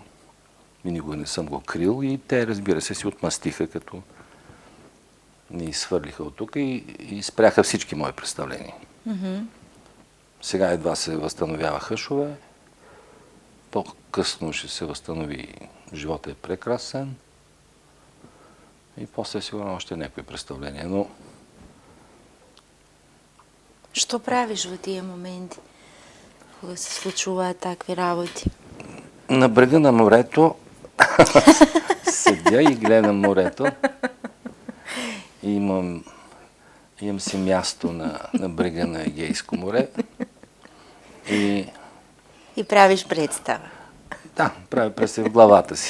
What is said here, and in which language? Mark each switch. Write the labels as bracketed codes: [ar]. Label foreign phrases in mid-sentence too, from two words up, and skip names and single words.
[bg] И никога не съм го крил и те, разбира се, си отмъстиха, като ни изхвърлиха от тук и спряха всички мои представления. Сега едва се възстановява Хъшове. По-късно ще се възстанови Живота е прекрасен. И после сигурно още някои представления, но... [mk] Што правиш во тие моменти, кога се случуваат такви работи? [bg] На брега на морето седя и гледам морето. Имам си място на брега на Егейско море. И правиш представа. да, правя представа в главата си.